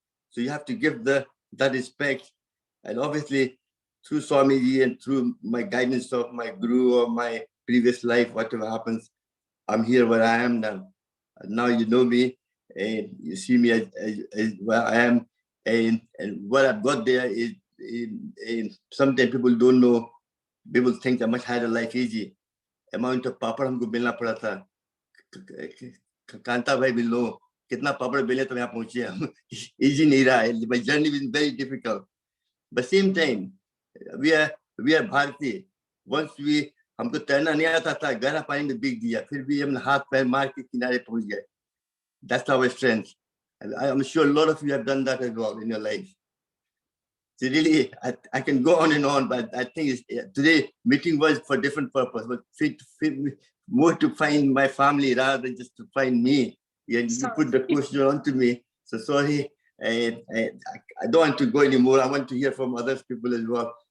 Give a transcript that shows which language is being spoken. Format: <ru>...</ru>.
<en>So you have to give that respect. And obviously, through Swamiji and through my guidance of my guru or my previous life, whatever happens, I'm here where I am now. And now you know me, and you see me as where I am. And what I've got there is, sometimes people don't know. People think I must have a life easy. Amount of</en> <hi>papad हमको बेलना पड़ा था. कांता भाई</hi> <en>will know</en> <hi>कितना पापड़ बेले तो यहाँ पहुँचे हम. Easy नहीं रहा.</hi> <en>My journey was very difficult. But same time, we are Bharati.</en> <hi>Once हमको तैरना नहीं आता था, गहरा पानी में भीग दिया, फिर भी हम हाथ पैर मार के किनारे पहुँच गए.</hi> <en>That's our strength. And I'm sure a lot of you have done that as well in your life. So really, I can go on and on, but I think today meeting was for different purpose, but more to find my family rather than just to find me. You put the question onto me. So sorry, I don't want to go anymore. I want to hear from other people as well.</en>